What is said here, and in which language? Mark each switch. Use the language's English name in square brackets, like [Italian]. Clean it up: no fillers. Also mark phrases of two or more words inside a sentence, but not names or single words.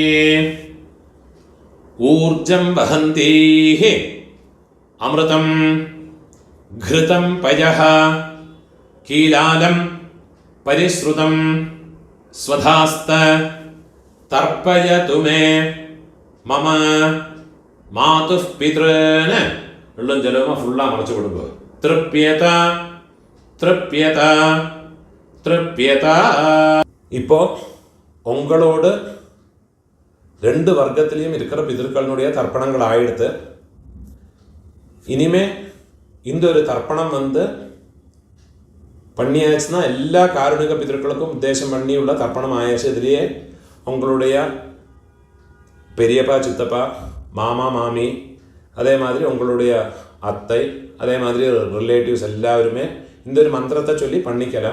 [Sanskrit] ഊർജം വഹന്തീഃ അമൃതം ഘൃതം പയഃ കീലാലം പരിശ്രുതം സ്വധാസ്ത തർപ്പയതു മേ മമ മാതുഃ പിതॄൻ [Malayalam] വെള്ളം ജലവുമ ഫുള്ളാ മറച്ചു കൊടുക്കുക [Sanskrit] തൃപ്യത തൃപ്യത തൃപ്യത. [Malayalam] ഇപ്പോൾ ഉങ്ങളോട് രണ്ട് വർഗത്തിലെയും [Tamil] இருக்கிற பிதர்களுடைய தர்ப்பணங்கள் ஆயிடுத்து. இனிமே இந்த ஒரு தர்ப்பணம் பண்ணியாச்சுன்னா எல்லா காருணிக பிதர்களுக்கும் உத்தேசம் பண்ணியுள்ள தர்ப்பணம் ஆயாச்சு. இதுலேயே உங்களுடைய பெரியப்பா சித்தப்பா மாமா மாமி அதே மாதிரி உங்களுடைய அத்தை, அதே மாதிரி ரிலேட்டிவ்ஸ் எல்லாருமே இந்த ஒரு மந்திரத்தை சொல்லி பண்ணிக்கலாம்.